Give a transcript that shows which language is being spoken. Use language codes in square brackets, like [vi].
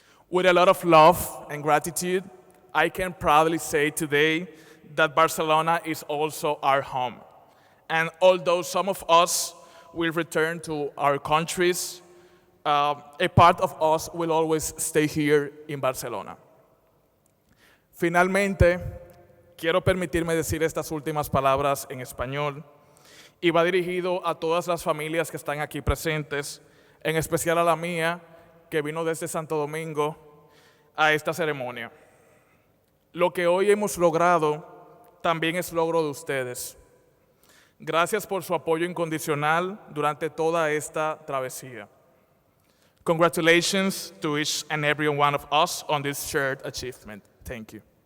[en] With a lot of love and gratitude, I can proudly say today that Barcelona is also our home. And although some of us will return to our countries, a part of us will always stay here in Barcelona. [es] Finalmente, quiero permitirme decir estas últimas palabras en español y va dirigido a todas las familias que están aquí presentes, en especial a la mía, que vino desde Santo Domingo a esta ceremonia. Lo que hoy hemos logrado también es logro de ustedes. Gracias por su apoyo incondicional durante toda esta travesía. [en] Congratulations to each and every one of us on this shared achievement. Thank you.